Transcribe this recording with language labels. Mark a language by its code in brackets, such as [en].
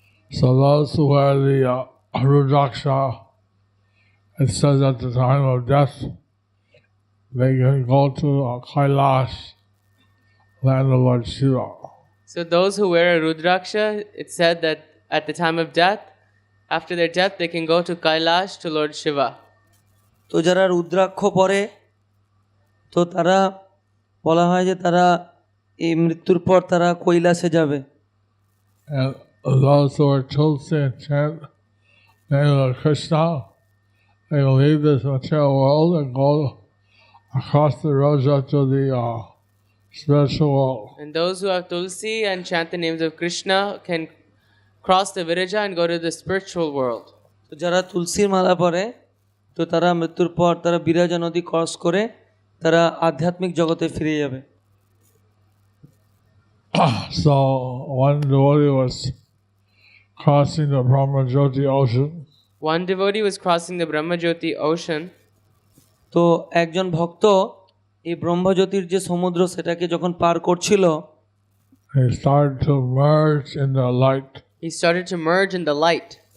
[en] So those who wear the Rudraksha, it says at the time of death, they can go to Kailash, land of Lord Shiva. So those who wear a Rudraksha, it's said that at the time of death, after their death, they can go to Kailash to Lord Shiva. [bn] তো যারা রুদ্রাক্ষ পরে তো তারা বলা হয় যে তারা এই মৃত্যুর পর তারা কৈলাসে যাবে। [en] And those who are Tulsi and chant the name of Krishna, they will leave this material world and go across the road to the spiritual world. And those who have Tulsi and chant the names of Krishna can cross the Viraja and go to the spiritual world. [bn] তো যারা তুলসীর মালা পরে তো তারা মৃত্যুর পর তারা বিরাজা নদী ক্রস করে তারা আধ্যাত্মিক জগতে ফিরে যাবে। [en] So one devotee was crossing the Brahmajyoti ocean, One devotee was crossing the Brahmajyoti ocean, [bn] তো একজন ভক্ত এই ব্রহ্মজ্যোতির যে সমুদ্র সেটাকে যখন পার করছিল [en] he started to merge in the light. he started to merge in the light.